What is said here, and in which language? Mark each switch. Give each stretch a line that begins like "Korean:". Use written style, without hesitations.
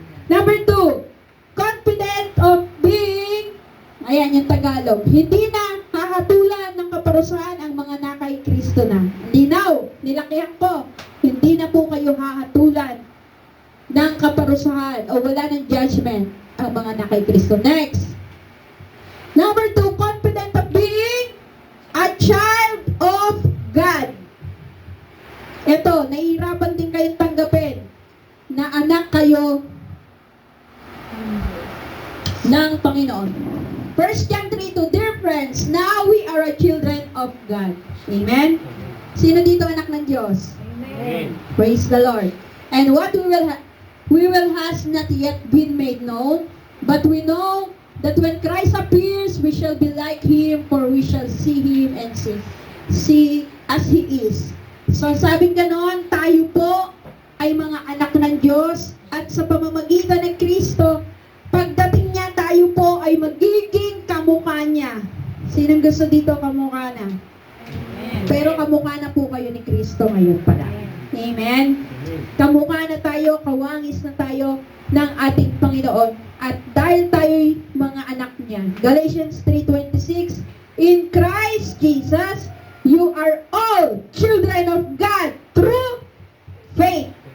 English: Number 2, confident of being,
Filipino: ayan yung Tagalog, hindi na hahatulan ng kaparusahan ang mga nakay Kristo na. Linaw, nilakihan ko, hindi na po kayo hahatulan ng kaparusahan o wala ng judgment ang mga nakay Kristo.
English: Next. Number 2, confident of being a child of God.
Filipino: Ito, nahihirapan din kayong tanggapin na anak kayo ng Panginoon.
English: 1 John 3:2, dear friends, now we are a children of God.
Filipino: Amen? Sino dito anak ng Diyos? Amen.
English: Praise the Lord. And what we will has not yet been made known, but we know that when Christ appears, we shall be like Him, for we shall see Him and see as He is.
Filipino: So sabing ganon, tayo po ay mga anak ng Diyos at sa pamamagitan ng Kristo, pagdating niya tayo po ay magiging kamukha niya. Sinong gusto dito kamukha na? Pero kamukha na po kayo ni Kristo ngayon pala. Amen? Kamukha na tayo, kawangis na tayo ng ating Panginoon. At dahil tayo'y mga anak niya.
English: Galatians 3:26, in Christ Jesus, you are all children of God through faith.